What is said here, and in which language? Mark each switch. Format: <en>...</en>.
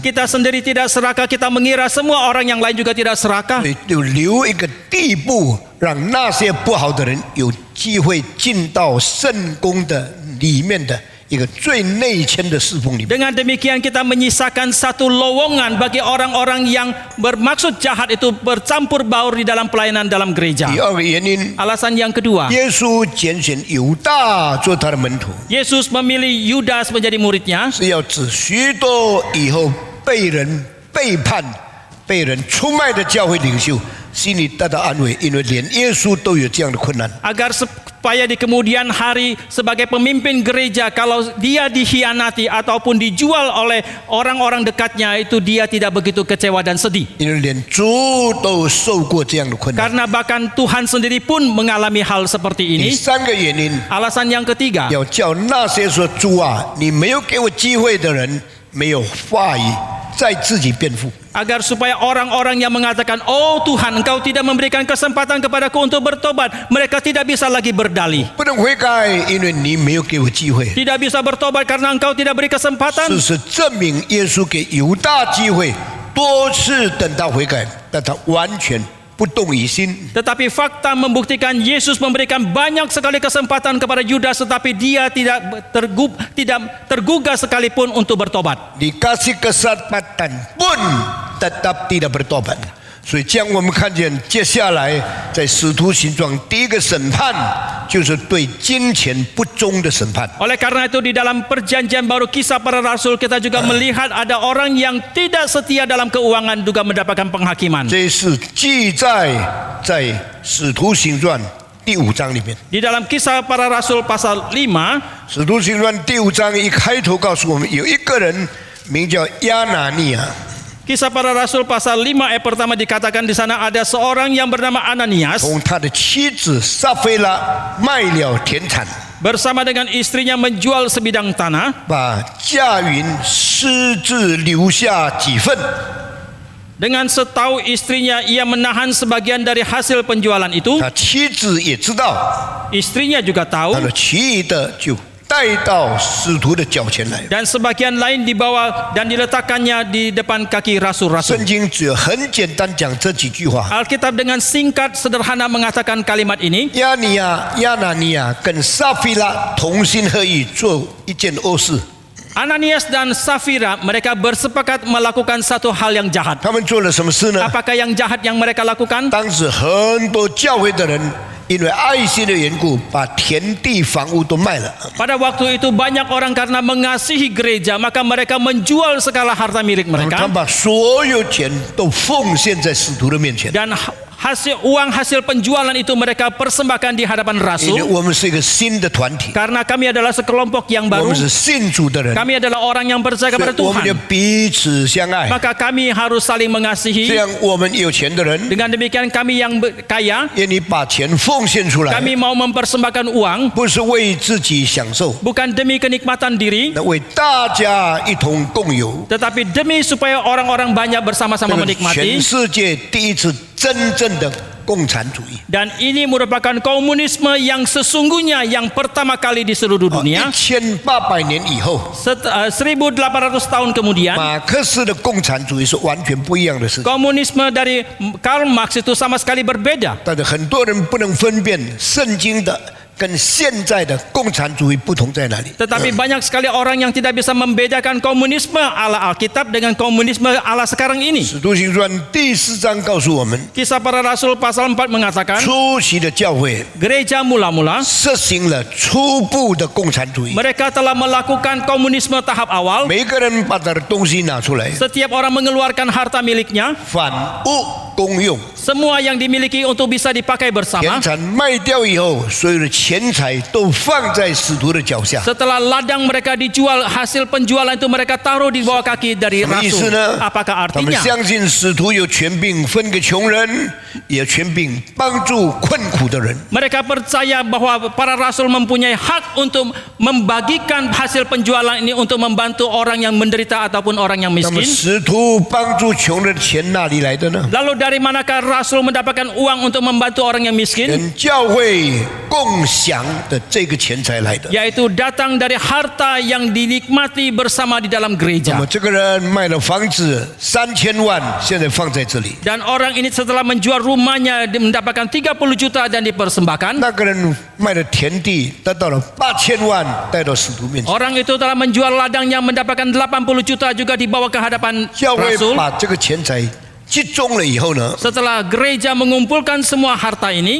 <id>Kita sendiri tidak serakah, kita mengira semua orang yang lain juga tidak serakah.</id> <zh>所以就留一个地步，让那些不好的人有机会进到圣工的里面的一个最内圈的侍奉里面。</zh> <id>Dengan demikian kita menyisakan satu lowongan bagi orang-orang yang bermaksud jahat itu bercampur baur di dalam pelayanan dalam gereja.</id> <zh>第二个原因，</zh> <id>Alasan yang kedua,</id> <zh>耶稣拣选犹大做他的门徒，</zh> <id>Yesus memilih Yudas menjadi muridnya</id> <zh>是要指许多以后被人背叛、被人出卖的教会领袖心里得到安慰，因为连耶稣都有这样的困难。</zh> <id>agar supaya di kemudian hari sebagai pemimpin gereja kalau dia dikhianati ataupun dijual oleh orang-orang dekatnya itu dia tidak begitu kecewa dan sedih.</id> <zh>因为连主都受过这样的困难。</zh> <id>Karena bahkan Tuhan sendiri pun mengalami hal seperti</id> <zh>第</zh> <id>ini.</id> <zh>三个原因，</zh> <id>Alasan yang ketiga,</id> <zh>要叫那些说主啊，你没有给我机会的人，没有话语再自己辩护。</zh> <id>agar supaya orang-orang yang mengatakan, oh Tuhan engkau tidak memberikan kesempatan kepadaku untuk bertobat, mereka tidak bisa lagi berdalih.</id> <zh>不能悔改，因为你没有给我机会。</zh> <id>Tidak bisa bertobat karena engkau tidak beri kesempatan.</id> <zh>事实证明，耶稣给犹大机会，多次等他悔改，但他完全不动于心。</zh> <id>Tetapi fakta membuktikan Yesus memberikan banyak sekali kesempatan kepada Yudas, tetapi dia tidak tergugah sekalipun untuk bertobat. Dikasih kesempatan pun tetap tidak bertobat.</id> <zh>所以，将我们看见接下来在使徒行传第一个审判，就是对金钱不忠的审判。</zh> <id>Oleh karena itu di dalam perjanjian baru kisah para rasul kita juga melihat ada orang yang tidak setia dalam keuangan juga mendapatkan penghakiman.</id> <zh>这是记载在使徒行传第5章里面。</zh> <id>Di dalam kisah para rasul pasal 5,</id> <zh>使徒行传第5章一开头告诉我们，有一个人名叫亚拿尼亚。</zh> <id>kisah para rasul pasal 5 ayat pertama dikatakan di sana ada seorang yang bernama Ananias</id> <zh>从他的妻子撒菲拉卖了田产，</zh> <id>bersama dengan istrinya menjual sebidang tanah,</id> <zh>把价银私自留下几份，</zh> <id>dengan setahu istrinya ia menahan sebagian dari hasil penjualan itu.</id> <zh>他妻子也知道，</zh> <id>Istrinya juga</id> <zh>他</zh> <id>tahu</id> <zh>的其余的就带到使徒的脚前来。</zh> <id>dan sebagian lain dibawa dan diletakkannya di depan kaki rasul-rasul.</id> <zh>圣经只有很简单讲这几句话。</zh> <id>Alkitab dengan singkat sederhana mengatakan kalimat ini.</id> <zh>亚拿尼亚跟撒菲拉同心合意做一件恶事，</zh> <id>Ananias dan Safira mereka bersepakat melakukan satu hal yang jahat.</id> <zh>他们做了什么事呢？</zh> <id>Apakah yang jahat yang mereka lakukan?</id> <zh>当时很多教会的人因为爱心的缘故，把田地房屋都卖了。</zh> <id>Pada waktu itu banyak orang karena mengasihi gereja, maka mereka menjual segala harta milik</id> <zh>他</zh> <id>mereka</id> <zh>把所有钱都奉献在使徒的面前。</zh> <id>dan uang hasil penjualan itu mereka persembahkan di hadapan</id> <zh>因为</zh> <id>rasul.</id> <zh>我们是一个新的团体，</zh> <id>Karena kami adalah sekelompok yang</id> <zh>我</zh> <id>baru,</id> <zh>们是信主的人，</zh> <id>kami adalah orang yang percaya</id> <zh>所</zh> <id>kepada</id> <zh>以我们就</zh> <id>Tuhan.</id> <zh>彼此相爱。</zh> <id>Maka kami harus saling</id> <zh>这</zh> <id>mengasihi.</id> <zh>样，我们有钱的人</zh> <id>Dengan demikian kami yang kaya,</id> <zh>愿意把钱奉献出来，</zh> <id>kami mau mempersembahkan uang</id> <zh>不是为自己享受，</zh> <id>bukan demi kenikmatan diri,</id> <zh>那为大家一同共有。</zh> <id>tetapi demi supaya orang-orang banyak bersama-sama</id> <zh>这个</zh> <id>menikmati.</id> <zh>全世界第一次真正的共产主义。</zh> <id>Dan ini merupakan komunisme yang sesungguhnya yang pertama kali di seluruh dunia.</id> <zh>1800年以后，</zh> <id>1800 tahun kemudian,</id> <zh>马克思的共产主义是完全不一样的事情。</zh> <id>komunisme dari Karl Marx itu sama sekali berbeda.</id> <zh>但是很多人不能分辨圣经的跟现在的共产主义不同在哪里。</zh> <id>Tetapi banyak sekali orang yang tidak bisa membedakan komunisme ala Alkitab dengan komunisme ala sekarang ini.</id> <zh>使徒行传第4章告诉我们，</zh> <id>Kisah para Rasul pasal 4 mengatakan,</id> <zh>初期的教会</zh> <id>gereja mula-mula</id> <zh>实行了初步的共产主义，</zh> <id>mereka telah melakukan komunisme tahap awal.</id> <zh>每个人把他的东西拿出来，</zh> <id>Setiap orang mengeluarkan harta miliknya,</id> <zh>反物公用，</zh> <id>semua yang dimiliki untuk bisa dipakai</id> <zh>田</zh> <id>bersama.</id> <zh>产卖掉以后，所有的钱财都放在使徒的脚下。</zh> <id>Setelah ladang mereka dijual, hasil penjualan itu mereka taruh di bawah kaki dari</id> <zh>什么意思</zh> <id>rasul.</id> <zh>呢？</zh> <id>Apakah</id> <zh>他们</zh> <id>artinya?</id> <zh>相信使徒有权柄分给穷人，也有权柄帮助困苦的人。</zh> <id>Mereka percaya bahwa para rasul mempunyai hak untuk membagikan hasil penjualan ini untuk membantu orang yang menderita ataupun orang yang</id> <zh>那么</zh> <id>miskin.</id> <zh>使徒帮助穷人的钱哪里来的呢？</zh> <id>Lalu dari manakah rasul mendapatkan uang untuk membantu orang yang miskin?</id> <zh>跟教会共享的这个钱财来的。</zh> <id>Yaitu datang dari harta yang dinikmati bersama di dalam</id> <zh>那</zh> <id>gereja.</id> <zh>么这个人卖了房子3000万，现在放在这里。</zh> <id>Dan orang ini setelah menjual rumahnya mendapatkan 30 juta dan dipersembahkan.</id> <zh>那个人卖了田地，得到了8000万，带到使徒面前。</zh> <id>Orang itu telah menjual ladangnya mendapatkan 80 juta juga dibawa ke hadapan</id> <zh>教会</zh> <id>rasul.</id> <zh>把这个钱财集中了以后呢，</zh> <id>Setelah gereja mengumpulkan semua harta ini</id>